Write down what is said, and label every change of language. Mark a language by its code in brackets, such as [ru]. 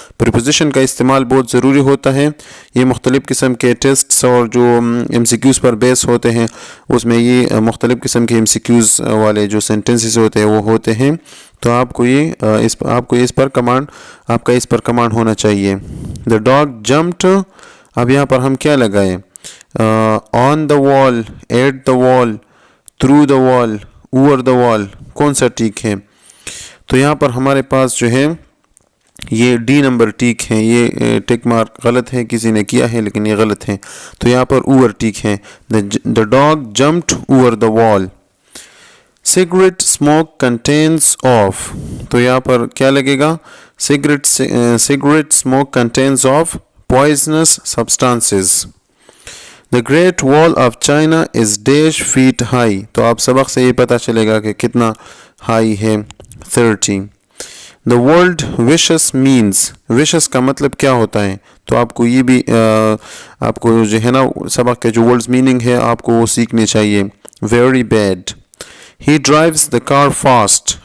[ur] preposition کا استعمال بہت ضروری ہوتا ہے. یہ مختلف قسم کے ٹیسٹس اور جو MCQs پر بیس ہوتے ہیں اس میں یہ مختلف قسم کے MCQs والے جو سینٹنسز ہوتے ہیں وہ ہوتے ہیں. تو آپ کو اس پر کمانڈ ہونا چاہیے. [en] The dog jumped. [ur] اب یہاں پر ہم کیا لگائیں؟ [en] on the wall, at the wall, through the wall, over the wall. [ur] کون سا ٹھیک ہے؟ تو یہاں پر ہمارے پاس جو ہے یہ ڈی نمبر ٹھیک ہے. یہ ٹک مارک غلط ہے، کسی نے کیا ہے لیکن یہ غلط ہے. تو یہاں پر اوور ٹھیک ہے. [en] the dog jumped over the wall. cigarette smoke contains of. [ur] تو یہاں پر کیا لگے گا؟ [en] cigarette smoke contains of poisonous substances. The Great Wall of China is dash feet high. [ur] تو آپ سبق سے یہ پتہ چلے گا کہ کتنا ہائی ہے. [en] 30. The word vicious means. [ur] vicious کا مطلب کیا ہوتا ہے؟ تو آپ کو یہ بھی آپ کو جو ہے نا سبق کے جو words meaning ہے آپ کو وہ سیکھنے چاہیے. [en] Very bad. He drives the car fast.